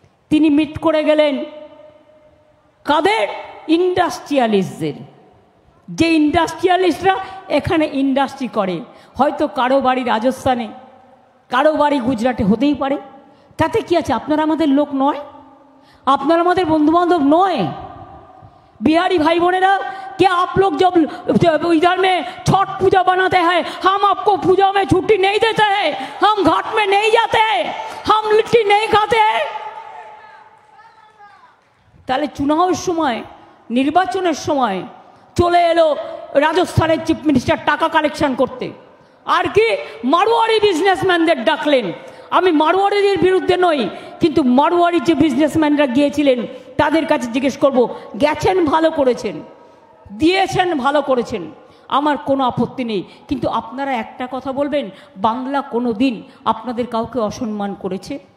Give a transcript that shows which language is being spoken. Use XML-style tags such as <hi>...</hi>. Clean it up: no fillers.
<bn>তিনি মিট করে গেলেন কাদের? ইন্ডাস্ট্রিয়ালিস্টদের। যে ইন্ডাস্ট্রিয়ালিস্টরা এখানে ইন্ডাস্ট্রি করে, হয়তো কারো বাড়ি রাজস্থানে, কারো বাড়ি গুজরাটে হতেই পারে, তাতে কি আছে? আপনারা আমাদের লোক নয়? আপনারা আমাদের বন্ধুবান্ধব নয়?</bn> <hi>बिहारी भाई बोनेरा, क्या आप लोग जब इधर में छठ पूजा बनाते हैं, हम आपको पूजा में छुट्टी नहीं देते हैं, हम घाट में नहीं जाते हैं, हम लिट्टी नहीं खाते हैं?</hi> <bn>তাহলে চুনাওয়ের সময়, নির্বাচনের সময় চলে এলো রাজস্থানের চিফ মিনিস্টার টাকা কালেকশন করতে, আর কি মারোয়ারি বিজনেসম্যানদের ডাকলেন। আমি মারোয়ারিদের বিরুদ্ধে নই, কিন্তু মারোয়ারি যে বিজনেসম্যানরা গিয়েছিলেন তাদের কাছে জিজ্ঞেস করব, গেছেন ভালো করেছেন, দিয়েছেন ভালো করেছেন, আমার কোনো আপত্তি নেই, কিন্তু আপনারা একটা কথা বলবেন, বাংলা কোনো দিন আপনাদের কাউকে অসম্মান করেছে?</bn>